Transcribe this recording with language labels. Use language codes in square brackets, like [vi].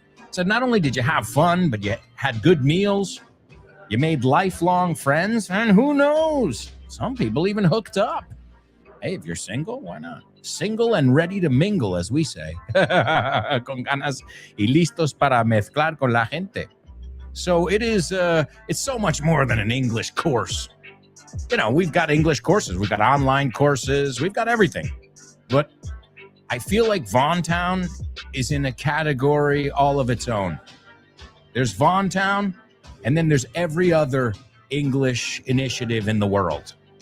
[en] So not only did you have fun, but you had good meals, you made lifelong friends, and who knows? Some people even hooked up. Hey, if you're single, why not? Single and ready to mingle, as we say. [es] Con ganas y listos para mezclar con la gente. [en] So it's so much more than an English course. You know, we've got English courses, we've got online courses, we've got everything. But I feel like Vaughntown is in a category all of its own. There's Vaughntown, and then there's every other English initiative in the world.